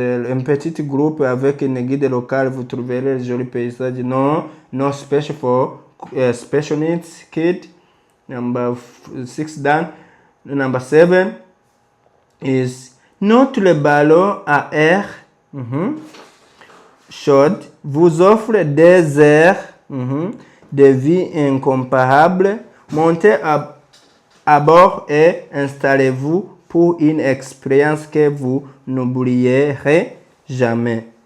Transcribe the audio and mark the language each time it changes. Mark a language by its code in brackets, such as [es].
[fr] Un petit groupe avec une guide locale, vous trouverez les jolis paysages. Non. [en] No special for special needs kid. Number 6 done. Number 7 is [fr] notre ballon à air chaud vous offre des airs de vie incomparable. Montez à bord et installez-vous pour une expérience que vous n'oublierez jamais.